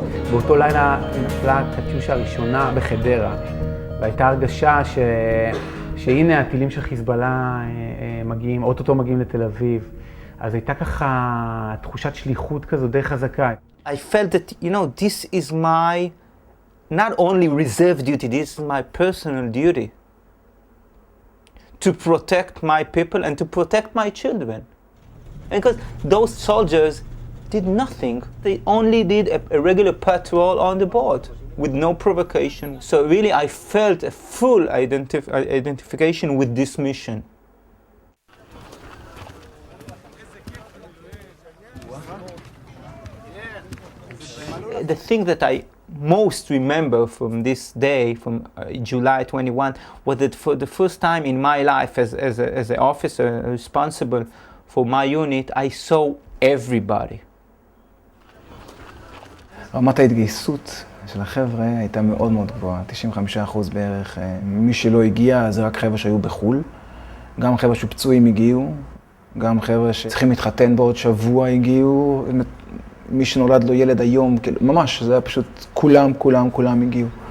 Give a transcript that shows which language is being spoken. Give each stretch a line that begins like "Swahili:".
Hebrew: באותו לילה נפלה קטיושה הראשונה בחדרה, והייתה הרגשה שהנה הטילים של חיזבאללה מגיעים, אוטוטו מגיעים לתל אביב. אז הייתה ככה תחושת שליחות כזו די חזקה.
English: I felt that, you know, this is my, not only reserve duty, this is my personal duty. To protect my people and to protect my children. Because those soldiers did nothing. They only did a regular patrol on the board with no provocation. So really I felt a full identification with this mission. The thing that I most remember from this day, from July 21, was that for the first time in my life as an officer responsible for my unit, I saw everybody.
Hebrew: רמת ההתגייסות של החבר'ה הייתה מאוד מאוד גבוהה, 95% בערך. מי שלא הגיע זה רק חבר'ה שהיו בחול, גם חבר'ה שפצועים הגיעו, גם חבר'ה שצריכים להתחתן בעוד שבוע הגיעו, מי שנולד לו ילד היום, ממש, זה היה פשוט כולם הגיעו.